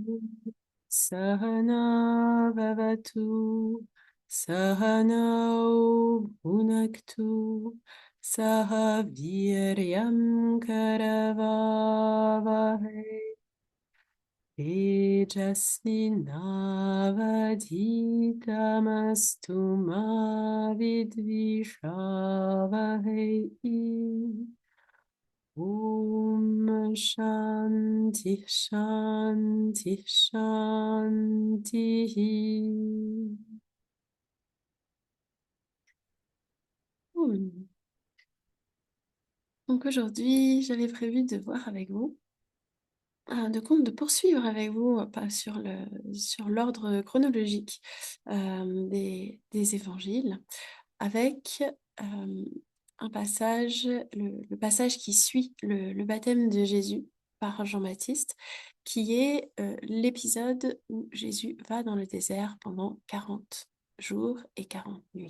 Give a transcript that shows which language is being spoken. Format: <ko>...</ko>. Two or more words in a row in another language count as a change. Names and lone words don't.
<sa>सहना ववतु, सहनौ भुनक्तु, सह वीर्यं करवावहै, तेजस्विनावधीतमस्तु मा विद्विषावहै. ॐ शान्ति शान्ति शान्ति.</sa> <fr>Cool. Donc aujourd'hui, j'avais prévu de voir avec vous, de poursuivre avec vous, pas sur l'ordre chronologique des évangiles, avec un passage, le passage qui suit le baptême de Jésus par Jean-Baptiste, qui est l'épisode où Jésus va dans le désert pendant 40 jours et 40 nuits.</fr>